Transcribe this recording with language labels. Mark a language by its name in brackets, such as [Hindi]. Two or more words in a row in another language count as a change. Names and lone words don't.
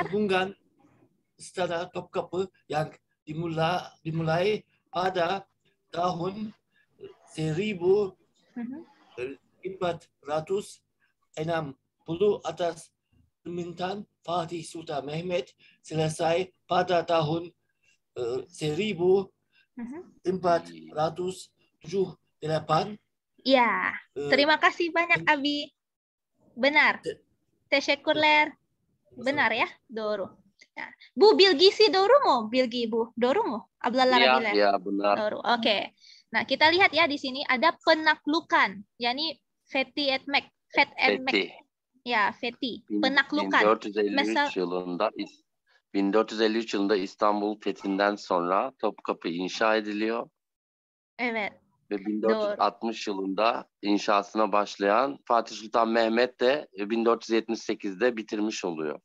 [Indonesian] Pembangunan Istana Topkapi yang dimulai pada tahun 1460 atas permintaan Fatih Sultan Mehmet, selesai pada tahun 1478. Ya, terima kasih banyak Abi. Benar. Teşekkürler. Benar ya, [Turkish] doğru. Ya. Bu bilgisi doğru mu? Bilgi Bu, doğru mu? Ablalar [Indonesian] Iya, [Turkish] abiler. [Indonesian] iya benar. Doğru. Oke. Nah, kita lihat ya di sini ada penaklukan, yakni [Turkish] fethi etmek, fet etmek. Fethi. [Indonesian] Ya, fethi, penaklukan. [Turkish] 1453 yılında 1453 yılında İstanbul fethinden sonra Topkapı inşa ediliyor Evet. ve 1460 yılında inşasına başlayan Fatih Sultan Mehmet de 1478'de bitirmiş oluyor.